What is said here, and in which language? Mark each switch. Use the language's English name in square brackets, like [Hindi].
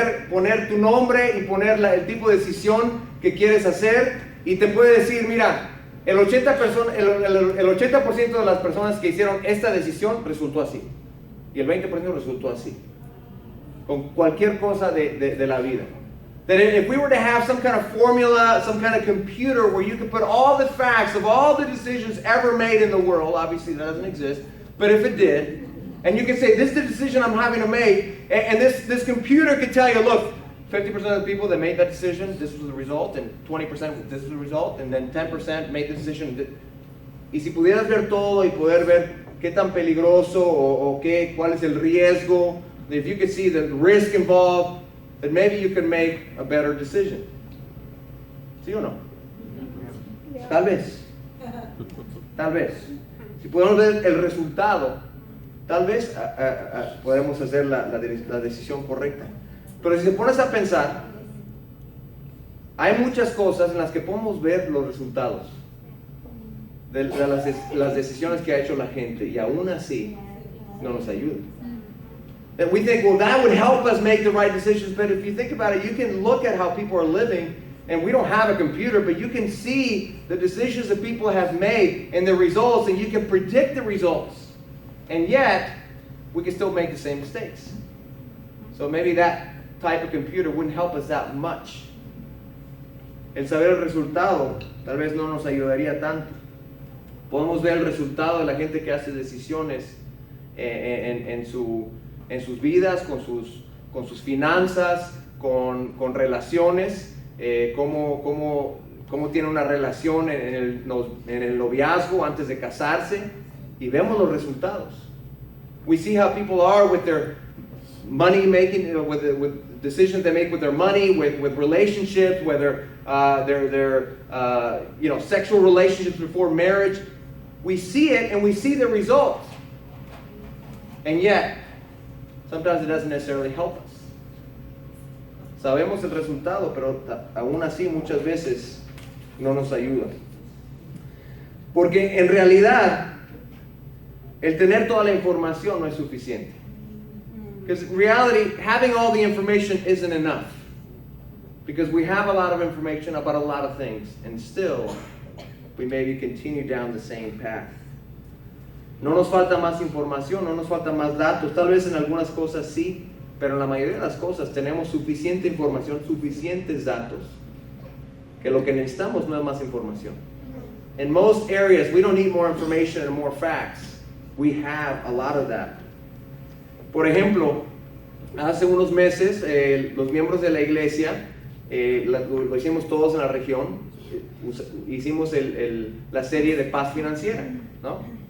[Spanish] poner tu nombre y poner el tipo de decisión que quieres hacer, y te puede decir, mira, el 80% de las personas que hicieron esta decisión resultó así, y el 20% resultó así, con cualquier cosa de la vida. [English] That if we were to have some kind of formula, some kind of computer where you could put all the facts of all the decisions ever made in the world, obviously that doesn't exist, but if it did, and you could say, this is the decision I'm having to make, and this computer could tell you, look, 50% of the people that made that decision, this was the result, and 20% this was the result, and then 10% made the decision. [Spanish] Y si pudieras ver todo y poder ver qué tan peligroso o cuál es el riesgo, [English] if you could see the risk involved, then maybe you can make a better decision. [Spanish] ¿Sí o no? Tal vez. Tal vez. Si podemos ver el resultado, tal vez podemos hacer la decisión correcta. Pero si te pones a pensar, hay muchas cosas en las que podemos ver los resultados. de las decisiones que ha hecho la gente y aún así no nos ayuda. [English] And we think, well, that would help us make the right decisions, but if you think about it, you can look at how people are living, and we don't have a computer, but you can see the decisions that people have made and the results, and you can predict the results. And yet, we can still make the same mistakes. So maybe that type of computer wouldn't help us that much. [Spanish] El saber el resultado tal vez no nos ayudaría tanto. Podemos ver el resultado de la gente que hace decisiones en sus vidas, con sus finanzas, con relaciones, cómo tiene una relación en el noviazgo antes de casarse, y vemos los resultados. [English] We see how people are with their money making, with decisions they make with their money, with relationships, whether their sexual relationships before marriage. We see it and we see the results. And yet, sometimes it doesn't necessarily help us. [Spanish] Sabemos el resultado, pero aún así muchas veces no nos ayuda. Porque en realidad, el tener toda la información no es suficiente. [English] Because in reality, having all the information isn't enough. Because we have a lot of information about a lot of things, and still, we maybe continue down the same path. [Spanish] No nos falta más información, no nos falta más datos, tal vez en algunas cosas sí, pero en la mayoría de las cosas tenemos suficiente información, suficientes datos, que lo que necesitamos no es más información. [English] In most areas, we don't need more information and more facts. We have a lot of that. [Spanish] Por ejemplo, hace unos meses, los miembros de la iglesia, lo hicimos todos en la región, hicimos la serie de paz financiera, ¿no?